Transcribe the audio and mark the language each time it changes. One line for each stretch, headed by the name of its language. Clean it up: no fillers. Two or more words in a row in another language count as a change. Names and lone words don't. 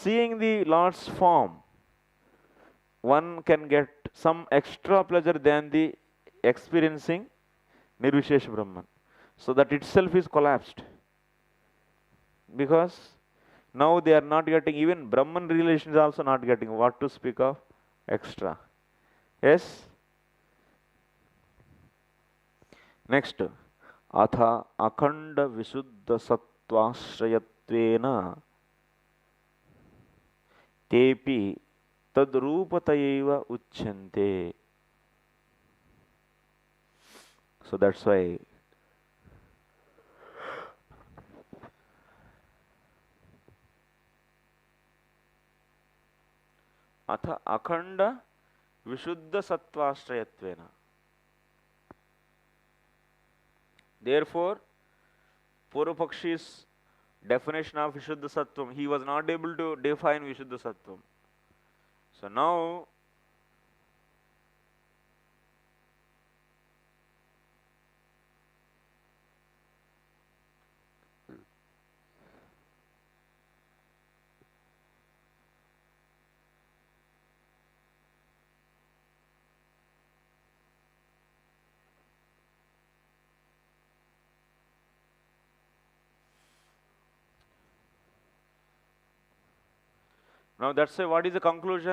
English: By seeing the Lord's form, one can get some extra pleasure than the experiencing
Sanskrit: निर्विशेष ब्रह्मन्.
English: So that itself is collapsed. Because now they are not getting, even Brahman realization is also not getting, what to speak of extra. Yes? Next.
Sanskrit: अथ अखण्ड विशुद्ध सत्त्वाश्रयत्वेन तेऽपि तद्रूपतयैव उच्यन्ते.
English: So that's why
Sanskrit: अथ अखण्ड विशुद्ध सत्त्वाश्रयत्वेन.
English: Therefore, Purvapakshi's definition of
Sanskrit: विशुद्ध सत्त्वम्,
English: he was not able to define
Sanskrit: विशुद्ध सत्त्वम्.
English: So now, that's why what is the conclusion?